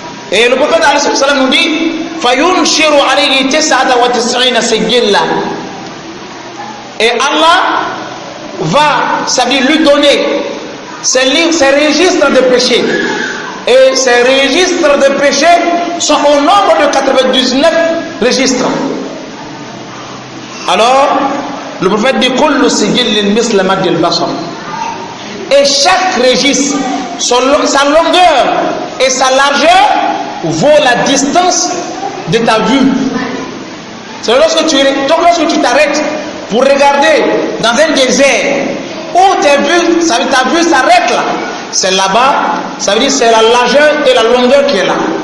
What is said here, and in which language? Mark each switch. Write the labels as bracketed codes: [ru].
[fr] Et le prophète alayhi salam nous dit [ar] فَيُنْشِرُ عَلَيْهِ تِسْعَةَ وَتِسْعِينَ سِجِّلًّا. [fr] Et Allah va, ça veut dire lui donner ces registres de péché. Et ces registres de péché sont au nombre de 99 registres. Alors, le prophète dit [ar] كُلُّ سِجِّلٍ مِثْلَ مَدِّ الْبَصَرِ. [fr] Et chaque registre, sa longueur et sa largeur vaut la distance de ta vue. C'est lorsque tu t'arrêtes pour regarder dans un désert où ta vue s'arrête là, c'est là-bas, ça veut dire c'est la largeur et la longueur qui est là.